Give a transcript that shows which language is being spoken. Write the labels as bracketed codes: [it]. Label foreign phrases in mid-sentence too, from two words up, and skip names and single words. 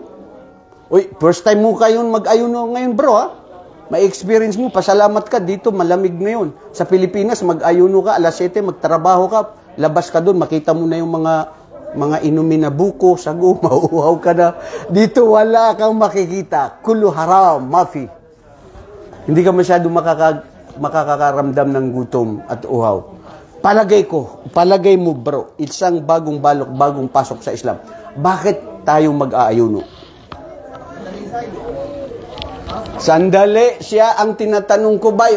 [tl] Uy, [en] first time [tl] mo kayong mag-ayuno ngayon, bro, ha? May experience mo, pasalamat ka dito, malamig ngayon. Sa Pilipinas, mag-ayuno ka, alas 7, magtrabaho ka, labas ka doon, makita mo na yung mga inumin na buko, sago, mauuhaw ka na. Dito wala kang makikita. [ar] كله حرام، مافي. [tl] Hindi ka masyado makakakaramdam ng gutom at uhaw. Palagay mo bro, isang bagong balok, bagong pasok sa Islam. Bakit tayo mag-aayuno? Sandali, siya ang tinatanong ko ba?